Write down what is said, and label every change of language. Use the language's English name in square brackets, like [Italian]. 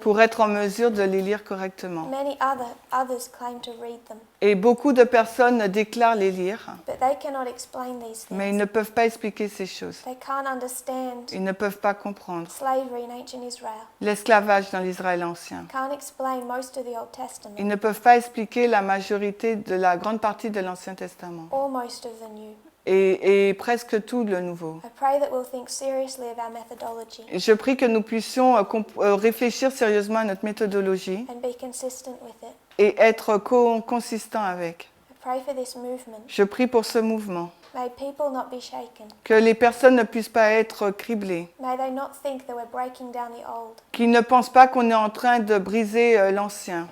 [French] pour être en mesure de les lire correctement. [English] Many others claim to read them, [French] Et beaucoup de personnes déclarent les lire, [English] but they cannot explain these [French] mais ils [English] things. [French] ne peuvent pas expliquer ces choses. [English] They can't understand [French] Ils ne peuvent pas comprendre [English] slavery in ancient Israel. [French] l'esclavage dans l'Israël ancien. [English] Can't explain most of the Old Testament [French] Ils ne peuvent pas expliquer la majorité de la grande partie de l'Ancien Testament [English] or most of the New. [French] et presque tout le Nouveau. [English] I pray that we'll think seriously of our methodology [French] Et je prie que nous puissions réfléchir sérieusement à notre méthodologie [English] and be consistent with it. [French] et être consistant avec. [English] I pray for this movement. [French] Je prie pour ce mouvement, [English] May people not be shaken. [French] que les personnes ne puissent pas être criblées, [English] May they not think that we're breaking down the old. [French] qu'ils ne pensent pas qu'on est en train de briser l'ancien,